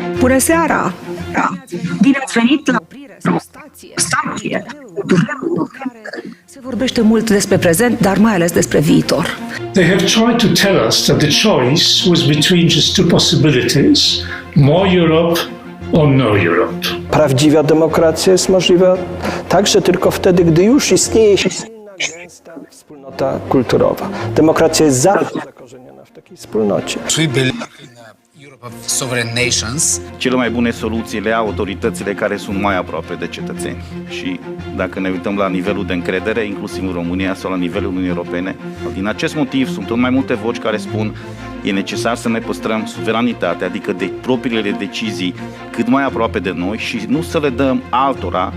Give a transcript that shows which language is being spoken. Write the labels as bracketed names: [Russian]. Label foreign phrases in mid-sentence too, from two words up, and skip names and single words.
[Romanian] Bună seara! Bine ați venit la stație. Se vorbește mult despre prezent, dar mai ales despre viitor. [English] They have tried to tell us that the choice was between just two possibilities, more Europe or no Europe. [Polish] Prawdziwa demokracja jest możliwa także tylko wtedy, gdy już istnieje silna, gęsta wspólnota kulturowa. Demokracja jest zawsze zakorzeniona w takiej wspólnocie. [Romanian] Cele mai bune soluții le au autoritățile care sunt mai aproape de cetățeni. Și dacă ne uităm la nivelul de încredere, inclusiv în România sau la nivelul Uniunii Europene, din acest motiv sunt tot mai multe voci care spun e necesar să ne păstrăm suveranitatea, adică de propriile decizii cât mai aproape de noi și nu să le dăm altora.